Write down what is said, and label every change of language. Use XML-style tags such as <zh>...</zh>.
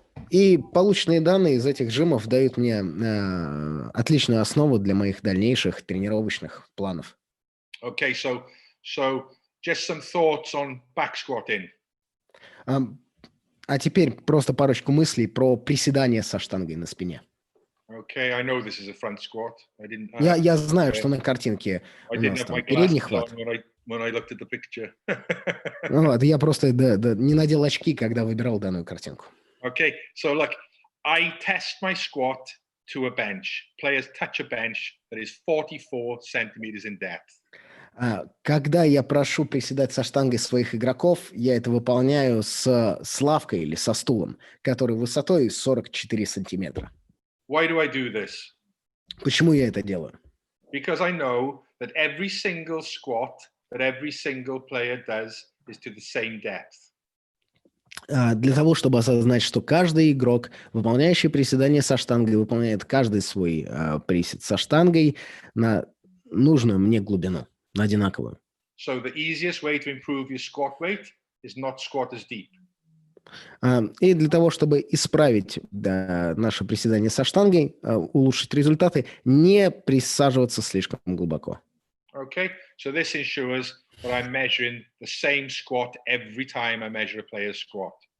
<ru>И полученные данные из этих жимов дают мне отличную основу для моих дальнейших тренировочных планов.</ru> <en>Okay, so just some thoughts on back squatting.</en> <ru>А теперь просто парочку мыслей про приседание со штангой на спине.</ru> <en>Okay, I know this is a front squat.</en> <ru>Я знаю, что на картинке у нас там передний хват.</ru> <en>When I looked at the picture.</en> <ru>Ну ладно, я просто не надел очки, когда выбирал данную картинку.</ru> <en>Okay, so look, I test my squat to a bench. Players touch a bench that is 44 centimeters in depth.</en> <ru>Когда я прошу приседать со штангой своих игроков, я это выполняю с лавкой или со стулом, который высотой 44 сантиметра.</ru> <en>Why do I do this?</en> <ru>Почему я это делаю?</ru> <en>Because I know that every single squat that every single player does is to the same depth.</en> <ru>Для того, чтобы осознать, что каждый игрок, выполняющий приседание со штангой, выполняет каждый свой присед со штангой на нужную мне глубину, на одинаковую.</ru> <en>So the easiest way to improve your squat weight is not squat as deep.</en> <ru>И для того, чтобы исправить наше приседание со штангой, улучшить результаты, не присаживаться слишком глубоко.</ru> <en>Okay, so this ensures that I'm measuring the same squat every time I measure a player's squat.</en>